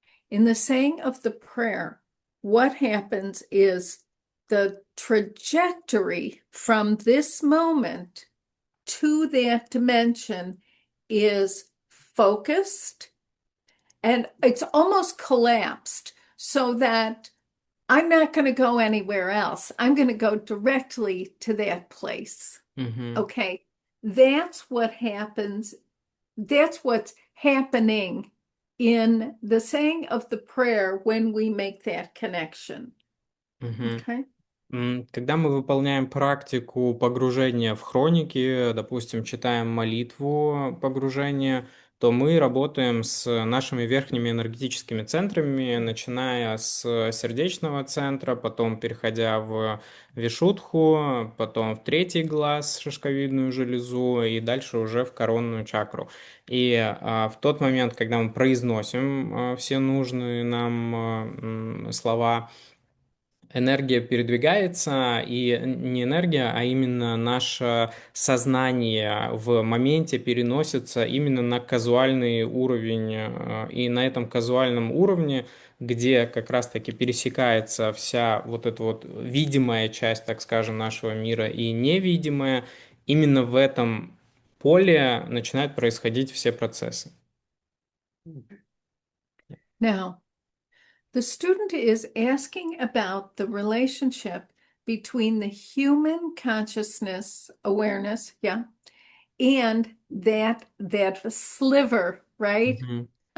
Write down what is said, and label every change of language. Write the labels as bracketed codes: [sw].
[en] In the saying of the prayer, what happens is the trajectory from this moment to that dimension is focused and it's almost collapsed so that I'm not going to go anywhere else. I'm going to go directly to that place. Мгм. Okay. That's what happens. That's what's happening in the saying of the prayer when we make that connection. Мгм. Okay. [ru] Когда мы выполняем практику погружения в хроники, допустим, читаем молитву погружения, то мы работаем с нашими верхними энергетическими центрами, начиная с сердечного центра, потом переходя в вишудху, потом в третий глаз, шишковидную железу и дальше уже в коронную чакру. И в тот момент, когда мы произносим все нужные нам слова, энергия передвигается, и не энергия, а именно наше сознание в моменте переносится именно на казуальный уровень. И на этом казуальном уровне, где как раз-таки пересекается вся вот эта вот видимая часть, так скажем, нашего мира и невидимая, именно в этом поле начинают происходить все процессы. [en] Now, the student is asking about the relationship between the human consciousness awareness, yeah, and that sliver, right, Мгм.